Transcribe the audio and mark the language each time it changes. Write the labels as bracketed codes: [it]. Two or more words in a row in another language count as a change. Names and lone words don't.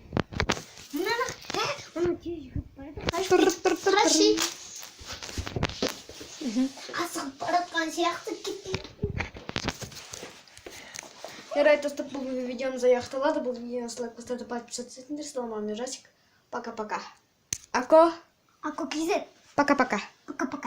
[kk] Асығып баратқан сияқты кетті. Жарайды, достар, бүгінгі видеомыз аяқталады. Бұл видеоны лайк басып подписаться етіңдер. Саламатсыздар, Жасик. [ru] Пока-пока. Ако [kk] Ако кезет. [ru] Пока-пока. Пока-пока.